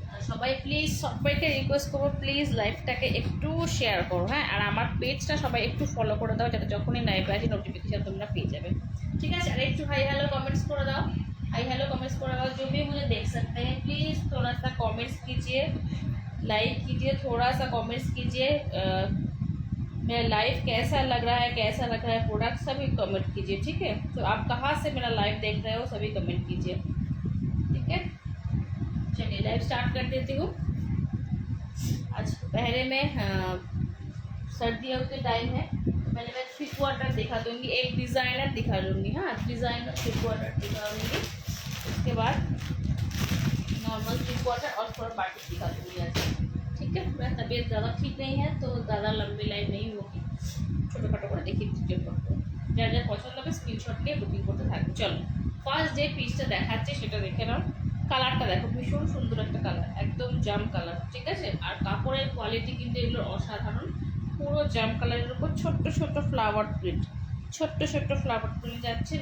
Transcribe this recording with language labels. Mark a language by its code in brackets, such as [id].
[bn] সবাই প্লিজ সবাইকে রিকোয়েস্ট করবো প্লিজ লাইভটাকে একটু শেয়ার করো, হ্যাঁ। আর আমার পেজটা সবাই একটু ফলো করে দাও, যাতে যখনই লাইভে আসি নোটিफिकेशन তোমরা পেয়ে যাবে, [hi] ठीक है। और একটু हाई हेलो कमेंट्स कर दाओ, हाई हेलो कमेंट्स कर दाओ। जो भी मुझे देख सकते हैं प्लीज़ थोड़ा सा कमेंट्स कीजिए, लाइक कीजिए, थोड़ा सा कमेंट्स कीजिए। मेरा लाइव कैसा लग रहा है, कैसा लग रहा है प्रोडक्ट, सभी कमेंट कीजिए, ठीक है। तो आप कहाँ से मेरा लाइव देख रहे हो सभी कमेंट कीजिए, ठीक है। चलिए लाइव स्टार्ट कर देती हूँ। आज पहले में सर्दियों के टाइम है, पहले मैं 3 क्वार्टर दिखा दूँगी, एक डिज़ाइनर दिखा दूँगी, हाँ डिज़ाइनर 3 क्वार्टर दिखा दूँगी। उसके बाद नॉर्मल 3 क्वार्टर और थोड़ा बाटिक दिखा दूँगी आज, ठीक है। मेरा तबीयत ज़्यादा ठीक नहीं है तो ज़्यादा लंबी लाइव नहीं होगी, [bn] छोटो खाटो করে দেখি ভিডিও করতে। যার যার পছন্দ হবে স্ক্রিনশট নিয়ে বুকিং করতে থাকবে। চলো ফার্স্ট যে পিসটা দেখাচ্ছি সেটা দেখে নাও। কালারটা দেখো ভীষণ সুন্দর একটা কালার, একদম জাম কালার, ঠিক আছে। আর কাপড়ের কোয়ালিটি কিন্তু এগুলোর অসাধারণ। পুরো জাম কালারের উপর ছোট্ট ছোট্ট ফ্লাওয়ার প্রিন্ট, ছোট্ট ছোট্ট ফ্লাওয়ার প্রিন্ট যাচ্ছে।